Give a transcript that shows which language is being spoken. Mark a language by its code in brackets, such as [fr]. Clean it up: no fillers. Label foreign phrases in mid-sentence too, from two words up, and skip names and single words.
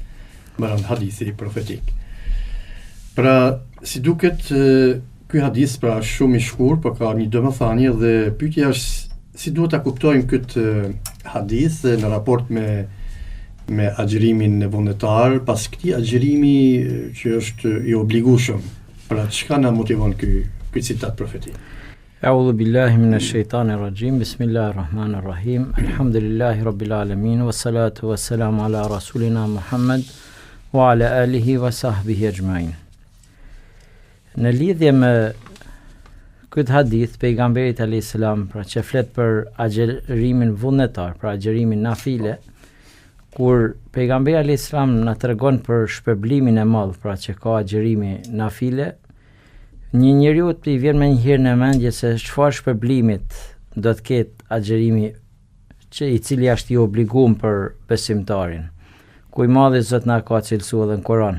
[sq] Mbron hadithi profetik. Pra, si duket, ky hadith pra shumë i shkurt, por ka një domethënie dhe pyetja është si duhet ta kuptojmë këtë hadith në raport me agjërimin vullnetar, pas këtij agjërimi që është i obligueshëm. Pra, çka na motivon ky citat profetik? [ar] أعوذ بالله من الشيطان الرجيم. بسم الله الرحمن الرحيم. الحمد لله رب العالمين والصلاة والسلام على رسولنا محمد وعلى آله وصحبه أجمعين. [sq] Në lidhje me këtë hadith, pejgamberit [ar] عليه السلام [sq] pra që flet për agjërimin vullnetar, pra agjërimin nafile, kur pejgamberi [ar] عليه السلام [sq] na tregon për shpërblimin e madh, pra që ka agjërimi nafile, një njeriu të vjen me njëherë në mendje se çfarë shpërblimit do të ketë agjërimi që i cili është i obliguar për besimtarin, ku i madhi Zot na ka cilësuar edhe në Kur'an.